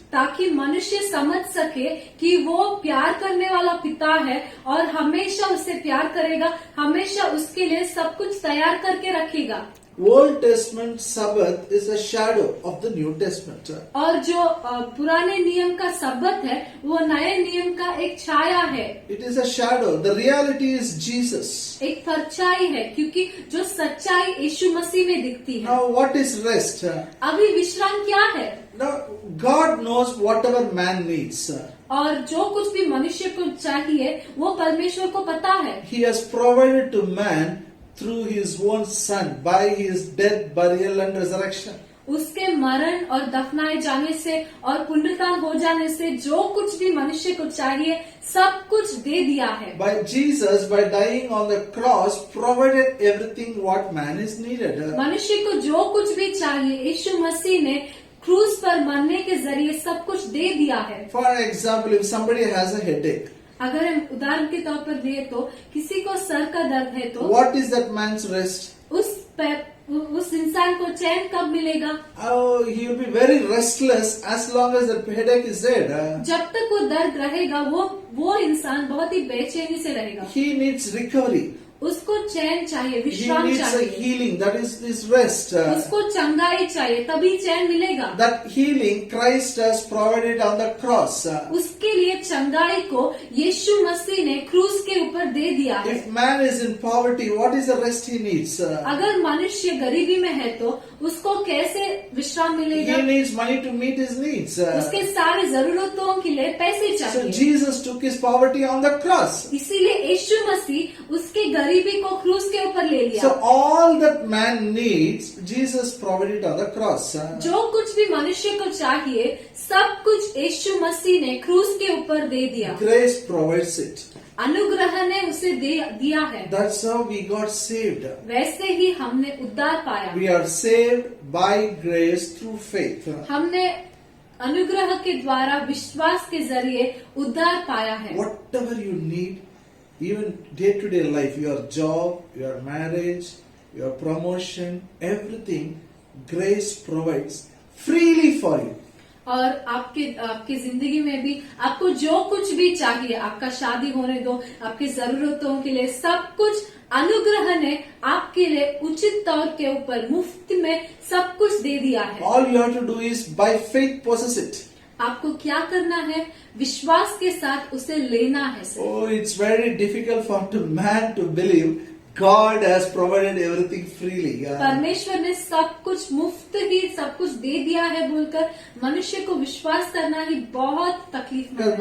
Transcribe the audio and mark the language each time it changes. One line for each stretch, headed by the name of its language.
Hindi: ताकि मनुष्य समझ सके कि वो प्यार करने वाला पिता है और हमेशा उससे प्यार करेगा, हमेशा उसके लिए सब कुछ तैयार करके रखेगा।
English: Old Testament Sabbath is a shadow of the New Testament.
Hindi: और जो पुराने नियम का सब्बत है वो नए नियम का एक छाया है,
English: It is a shadow. The reality is Jesus.
Hindi: एक परछाई है, क्योंकि जो सच्चाई यीशु मसीह में दिखती है।
English: Now, what is rest?
Hindi: अभी विश्राम क्या है?
English: Now, God knows whatever man needs.
Hindi: और जो कुछ भी मनुष्य को चाहिए वो परमेश्वर को पता है।
English: He has provided to man through His own Son by His death, burial, and resurrection.
Hindi: उसके मरण और दफनाए जाने से और पुनरुत्थान हो जाने से जो कुछ भी मनुष्य को चाहिए सब कुछ दे दिया है।
English: By Jesus, by dying on the cross, provided everything what man is needed.
Hindi: मनुष्य को जो कुछ भी चाहिए यीशु मसीह ने क्रूस पर मरने के जरिए सब कुछ दे दिया है।
English: For example, if somebody has a headache,
Hindi: अगर हम उदाहरण के तौर पर दें तो किसी को सर का दर्द है तो
English: what is that man's rest?
Hindi: उस इंसान को चैन कब मिलेगा?
English: Oh, he will be very restless as long as the headache is there.
Hindi: जब तक वो दर्द रहेगा वो इंसान बहुत ही बेचैनी से रहेगा।
English: He needs recovery.
Hindi: उसको चैन चाहिए,
English: He
Hindi: विश्राम
English: needs a
Hindi: चाहिए,
English: healing. That is his rest.
Hindi: उसको चंगाई चाहिए, तभी चैन मिलेगा।
English: That healing Christ has provided on the cross.
Hindi: उसके लिए चंगाई को यीशु मसीह ने क्रूस के ऊपर दे दिया है।
English: If man is in poverty, what is the rest he needs?
Hindi: अगर मनुष्य गरीबी में है तो उसको कैसे विश्राम मिलेगा?
English: He needs money to meet his needs.
Hindi: उसके सारे जरूरतों के लिए पैसे
English: So
Hindi: चाहिए।
English: Jesus took his poverty on the cross.
Hindi: इसीलिए यीशु मसीह उसके गरीबी को क्रूस के ऊपर ले लिया।
English: So all that man needs, Jesus provided on the cross.
Hindi: जो कुछ भी मनुष्य को चाहिए सब कुछ यीशु मसीह ने क्रूस के ऊपर दे दिया।
English: Grace provides it.
Hindi: अनुग्रह ने उसे दिया है।
English: That's how we got saved.
Hindi: वैसे ही हमने उद्धार पाया।
English: We are saved by grace through faith.
Hindi: हमने अनुग्रह के द्वारा विश्वास के जरिए उद्धार पाया है।
English: Whatever you need, even day-to-day life, your job, your marriage, your promotion, everything, grace provides freely for you.
Hindi: और आपकी जिंदगी में भी आपको जो कुछ भी चाहिए, आपका शादी होने दो, आपकी जरूरतों के लिए सब कुछ अनुग्रह ने आपके लिए उचित तौर के ऊपर मुफ्त में सब कुछ दे दिया है।
English: All you have to do is by faith possess it.
Hindi: आपको क्या करना है? विश्वास के साथ उसे लेना है।
English: Oh, it's very difficult for man to believe God has provided everything freely.
Hindi: परमेश्वर ने सब कुछ मुफ्त ही सब कुछ दे दिया है बोलकर मनुष्य को विश्वास करना ही बहुत तकलीफ में